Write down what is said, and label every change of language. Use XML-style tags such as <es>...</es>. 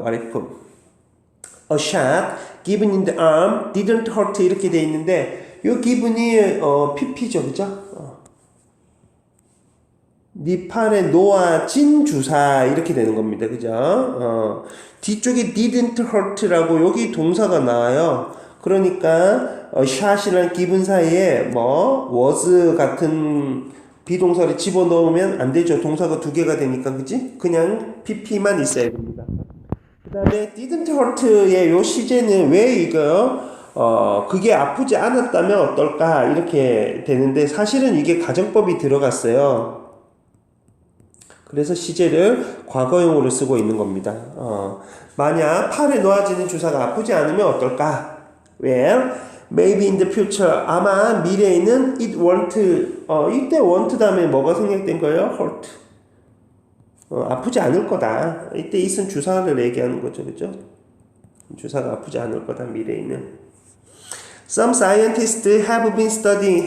<en>what if a shot given in the arm didn't hurt</en> <ko>이렇게 돼 있는데 요 given이 pp죠. 그죠? 네 팔에 놓아진 주사 이렇게 되는 겁니다. 그죠? 뒤쪽에</ko> <en>didn't hurt</en> <ko>라고 여기 동사가 나와요. 그러니까 shot이랑 given 사이에 뭐 was 같은 비동사를 집어넣으면 안 되죠. 동사가 두 개가 되니까 그지? 그냥 pp만 있어야 됩니다. 그 다음에 didn't hurt의 요 시제는 왜 이거 그게 아프지 않았다면 어떨까 이렇게 되는데 사실은 이게 가정법이 들어갔어요. 그래서 시제를 과거형으로 쓰고 있는 겁니다. 만약 팔에 놓아지는 주사가 아프지 않으면 어떨까?</ko> <en>Well, maybe in the future.</en> <ko>아마 미래에는</ko> <en>it won't.</en> <ko>이때 won't 다음에 뭐가 생략된 거예요? hurt. 아프지 않을 거다. 이때 it은 주사를 얘기하는 거죠. 그죠? 주사가 아프지 않을 거다. 미래에는.</ko> <en>Some scientists have been studying.</en>